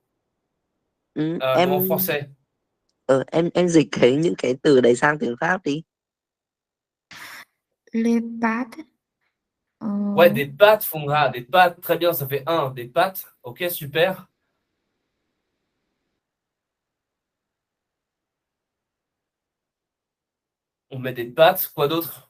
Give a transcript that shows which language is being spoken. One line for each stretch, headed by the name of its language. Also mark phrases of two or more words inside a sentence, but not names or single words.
Vietnamese: Ừ,
French: Non, en français.
Vietnamese: em dịch những cái từ đấy sang tiếng Pháp đi.
French: Les pâtes. Ouais, des pâtes, Fongra, des pâtes. Très bien, ça fait 1. Des pâtes. Ok, super. On met des pâtes. Quoi d'autre?